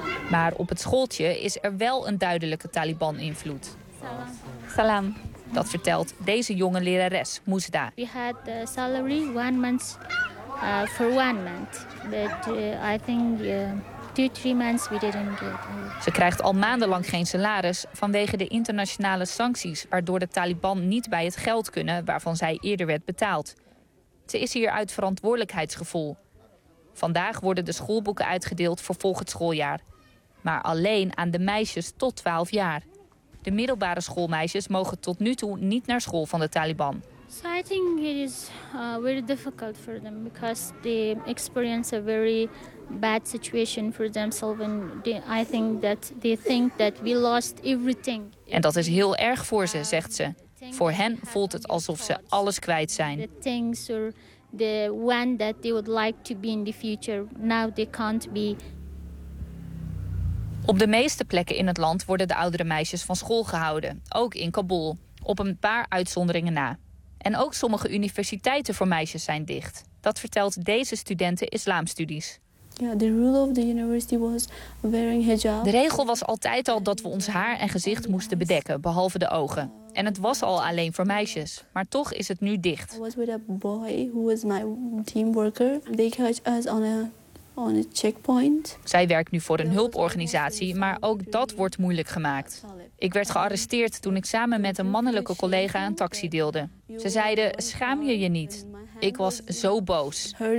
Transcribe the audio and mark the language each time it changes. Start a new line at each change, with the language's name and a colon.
Dutch: Maar op het schooltje is er wel een duidelijke Taliban-invloed.
Persian: Salam.
Dutch: Dat vertelt deze jonge lerares, Muzda.
English: We had the salary 1 month for 1 month. But I think 2-3 months we didn't get.
Dutch: Ze krijgt al maandenlang geen salaris vanwege de internationale sancties, waardoor de Taliban niet bij het geld kunnen waarvan zij eerder werd betaald. Ze is hier uit verantwoordelijkheidsgevoel. Vandaag worden de schoolboeken uitgedeeld voor volgend schooljaar. Maar alleen aan de meisjes tot 12 jaar. De middelbare schoolmeisjes mogen tot nu toe niet naar school van de Taliban.
English: So I think it is very difficult for them because they experience a very bad situation for themselves and I think that they think that we lost everything.
Dutch: En dat is heel erg voor ze, zegt ze. Voor hen voelt het alsof ze alles kwijt zijn.
English: The things or the one that they would like to be in the future, now they can't be.
Dutch: Op de meeste plekken in het land worden de oudere meisjes van school gehouden, ook in Kabul, op een paar uitzonderingen na. En ook sommige universiteiten voor meisjes zijn dicht. Dat vertelt deze studenten islamstudies.
English: Yeah, the rule of the university was wearing hijab.
Dutch: De regel was altijd al dat we ons haar en gezicht moesten bedekken, behalve de ogen. En het was al alleen voor meisjes, maar toch is het nu dicht.
English: I was with a boy who was my team worker. They catch us on a checkpoint.
Dutch: Zij werkt nu voor een hulporganisatie, maar ook dat wordt moeilijk gemaakt. Ik werd gearresteerd toen ik samen met een mannelijke collega een taxi deelde. Ze zeiden, schaam je je niet? Ik was zo boos.